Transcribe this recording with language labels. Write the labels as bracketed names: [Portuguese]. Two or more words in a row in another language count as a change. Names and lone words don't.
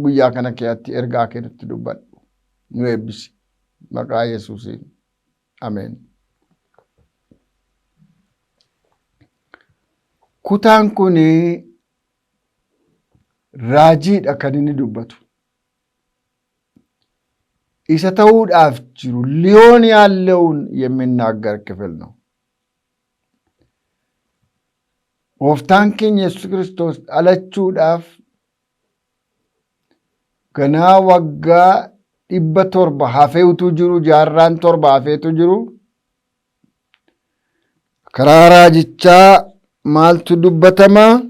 [Oromo] Guyyaa kana keessatti ergaa kee nutti dubbadhu nu eebbisi maqaa Yesuusiin ameen. Kutaan kun raajiidha kan inni dubbatu. Isa ta'uudhaaf jiru [Amharic] ሊሆን ያለውን የሚናገር ክፍል ነው። [Oromo] ጎፍታን keenya Yesuus Kiristoos dhalachuudhaaf ganaa waggaa 700 hafeetu jiru jaarraan 7 hafeetu jiru. Karaa raajichaa maaltu dubbatama?